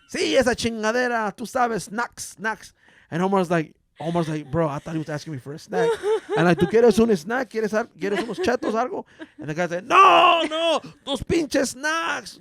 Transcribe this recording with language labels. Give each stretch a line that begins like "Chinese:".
English: Sí, esa chingadera, tú sabes, snacks. And Omar's like, bro, I thought he was asking me for a snack.
Spanish: And like, ¿tú quieres un snack? ¿Quieres unos chetos, algo?
English: And the guy's like, no, those pinches snacks.